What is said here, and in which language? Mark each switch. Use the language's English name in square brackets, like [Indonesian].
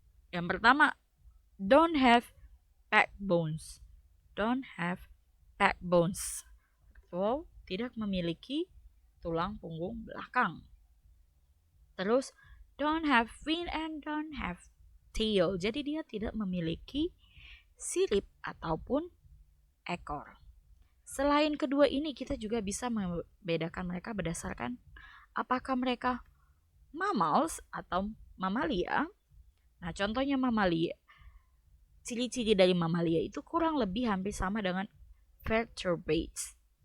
[Indonesian] Yang pertama, [English] don't have backbones. [Indonesian] So, tidak memiliki tulang punggung belakang. [English] Terus, don't have fin and don't have tail. [Indonesian] Jadi dia tidak memiliki sirip ataupun ekor. Selain kedua ini, kita juga bisa membedakan mereka berdasarkan apakah mereka mammals atau mamalia. Nah, contohnya mamalia. Ciri-ciri dari mamalia itu kurang lebih hampir sama dengan vertebrates.